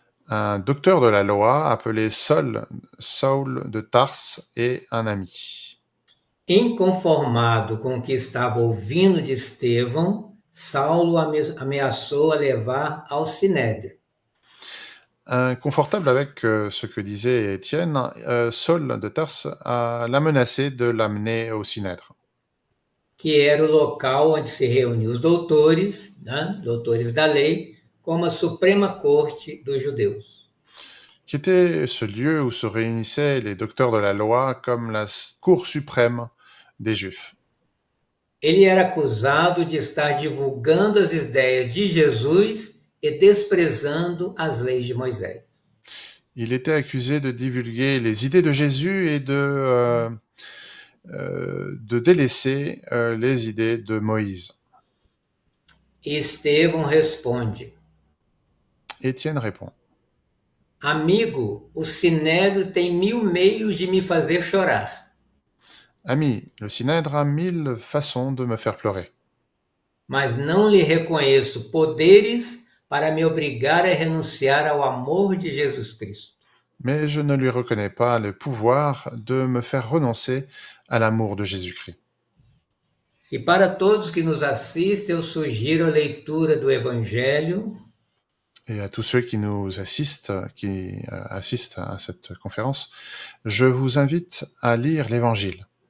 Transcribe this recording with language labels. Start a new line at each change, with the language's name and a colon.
French: Un docteur de la loi appelé Saul de Tarse et un ami.
Portuguese: Inconformado com o que estava ouvindo de Estevão, Saulo ameaçou a levar ao Sinédrio.
French: Inconfortable avec ce que disait Étienne, Saul de Tarse l'a menacé de l'amener au Synèdre.
Portuguese: Que era o local onde se reuniam os doutores, né, doutores da lei, como a Suprema Corte dos Judeus.
French: Qui était ce lieu où se réunissaient les docteurs de la loi comme la Cour suprême des Juifs.
Portuguese: Ele era acusado de estar divulgando as ideias de Jesus e desprezando as leis de Moisés.
French: Il était accusé de divulguer les idées de Jésus et de délaisser les idées de Moïse.
Portuguese: E Estevão responde:
French: Étienne répond.
Portuguese: Amigo, o sinédrio tem 1000 meios de me fazer chorar,
French: Ami, le synèdre a 1000 façons de me faire pleurer.
Portuguese: mas não lhe reconheço poderes para me obrigar a renunciar ao amor de Jesus Cristo.
French: Mais je ne lui reconnais pas le pouvoir de me faire renoncer à l'amour de Jésus-Christ.
Portuguese: E para todos que nos assistem, eu sugiro a leitura do Evangelho
French: Et à tous ceux qui nous assistent, qui assistent à cette conférence, je vous invite à lire l'Évangile.